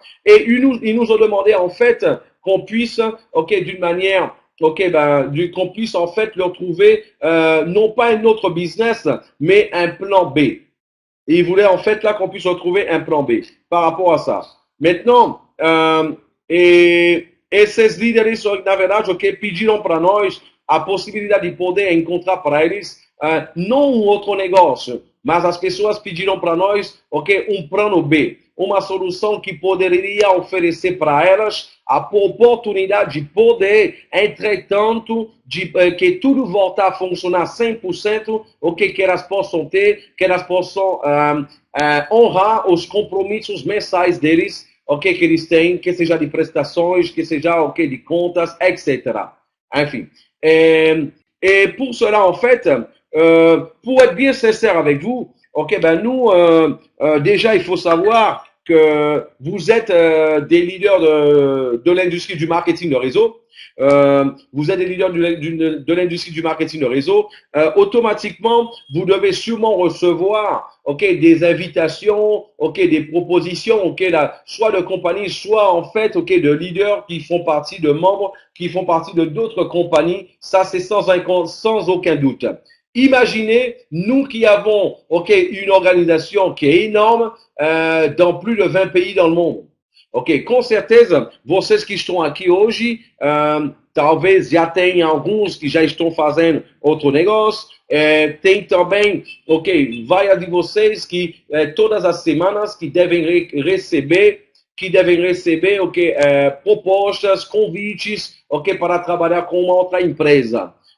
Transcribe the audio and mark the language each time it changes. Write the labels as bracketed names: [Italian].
[French] Et ils nous ont demandé en fait qu'on puisse, okay, d'une manière, okay, qu'on puisse en fait leur trouver non pas un autre business, mais un plan B. Et ils voulaient en fait là qu'on puisse retrouver un plan B par rapport à ça. [Portuguese] Maintenant, esses líderes, na verdade, okay, pediram para nós a possibilidade de poder encontrar para eles não um outro negócio, mas as pessoas pediram para nós okay, um plano B, uma solução que poderia oferecer para elas a oportunidade de poder, entretanto, que tudo voltar a funcionar 100%, okay, que elas possam ter, que elas possam honrar os compromissos mensais deles, okay, que eles têm, que seja de prestações, que seja okay, de contas, etc. Enfim. [French] Et pour cela, en fait, pour être bien sincère avec vous, ok, nous, déjà, il faut savoir que vous êtes des leaders de l'industrie du marketing de réseau. Vous êtes des leaders de l'industrie du marketing de réseau. Automatiquement, vous devez sûrement recevoir okay, des invitations, okay, des propositions, okay, là, soit de compagnies, soit en fait okay, de leaders qui font partie de membres, qui font partie de d'autres compagnies. Ça, c'est sans aucun doute. Imaginez, nous qui avons okay, une organisation qui est énorme dans plus de 20 pays dans le monde. [Portuguese] Ok, com certeza, vocês que estão aqui hoje, talvez já tenham alguns que já estão fazendo outro negócio. Tem também, ok, várias de vocês que todas as semanas que devem receber, ok, propostas, convites, ok, para trabalhar com uma outra empresa.